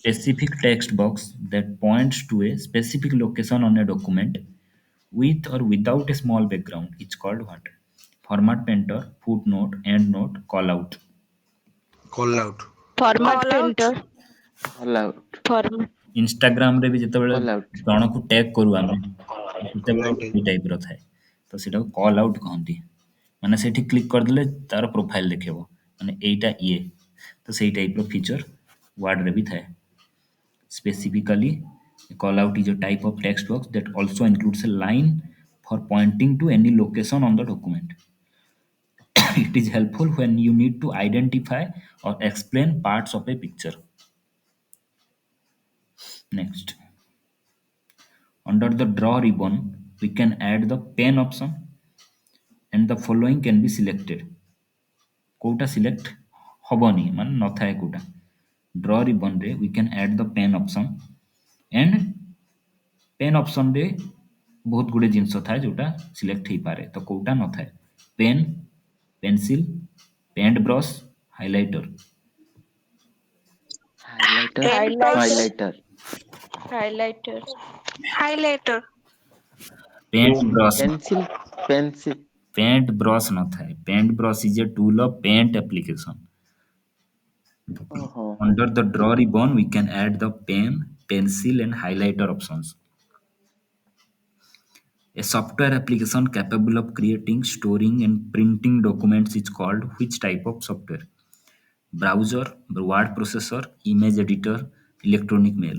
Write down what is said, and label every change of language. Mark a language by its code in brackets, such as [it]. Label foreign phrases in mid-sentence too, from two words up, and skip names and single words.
[en] specific text box that points to a specific location on a document with or without a small background is called what? Format painter, footnote, endnote, callout. call out? Format Call out. painter. All out. Format. [or] ଇନଷ୍ଟାଗ୍ରାମରେ ବି ଯେତେବେଳେ [en] All out. [or] ଜଣକୁ ଟ୍ୟାଗ୍ କରୁ ଆମେ ସେତେବେଳେ [en] Right. [or] ଗୋଟେ ଏଇ ଟାଇପ୍ର ଥାଏ ତ ସେଇଟାକୁ [en] call out [or] କହନ୍ତି। ମାନେ ସେଇଠି କ୍ଲିକ୍ କରିଦେଲେ ତାର ପ୍ରୋଫାଇଲ୍ ଦେଖେଇବ ମାନେ ଏଇଟା ଇଏ, ତ ସେଇ ଟାଇପ୍ର [en] feature Wordରେ [or] ବି ଥାଏ। [en] Specifically, a call out is a type of text box that also includes a line for pointing to any location on the document. It is helpful when you need to identify or explain parts of a picture. Next, under the draw ribbon, we can add the pen option and the following can be selected. [or] କୋଉଟା ସିଲେକ୍ଟ ହବନି ମାନେ ନଥାଏ କୋଉଟା [en] draw ribbonରେ we can add the pen option and pen optionରେ [or] ବହୁତ ଗୁଡ଼ିଏ ଜିନିଷ ଥାଏ ଯୋଉଟା ସିଲେକ୍ଟ ହେଇପାରେ ତ କୋଉଟା ନଥାଏ [en] pen pencil paint brush highlighter Highlighter. Paintbrush. Highlighter. Highlighter. Highlighter. Highlighter. paint brush Pencil. Pencil. paint brush ନଥାଏ paint brush is a tool of paint application Oh. under the draw ribbon we can add the pen pencil and highlighter options. A software application capable of creating, storing, and printing documents is called which type of software? Browser, word processor, image editor, electronic mail.